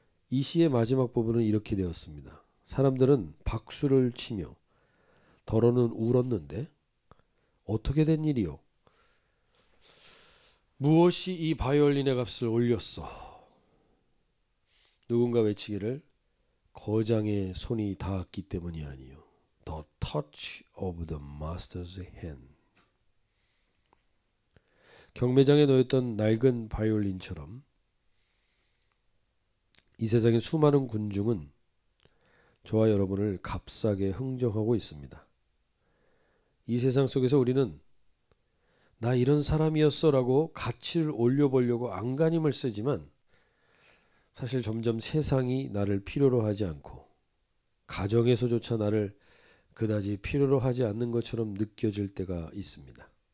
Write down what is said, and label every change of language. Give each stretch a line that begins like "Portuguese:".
Korean: 이 시의 마지막 부분은 이렇게 되었습니다. 사람들은 박수를 치며 더러는 울었는데 어떻게 된 일이요? 무엇이 이 바이올린의 값을 올렸어? 누군가 외치기를 거장의 손이 닿았기 때문이 아니요.
English: The touch of the master's hand.
Korean: 경매장에 놓였던 낡은 바이올린처럼 이 세상의 수많은 군중은 저와 여러분을 값싸게 흥정하고 있습니다. 이 세상 속에서 우리는 나 이런 사람이었어 라고 가치를 올려보려고 안간힘을 쓰지만 사실 점점 세상이 나를 필요로 하지 않고 가정에서조차 나를 그다지 필요로 하지 않는 것처럼 느껴질 때가 있습니다.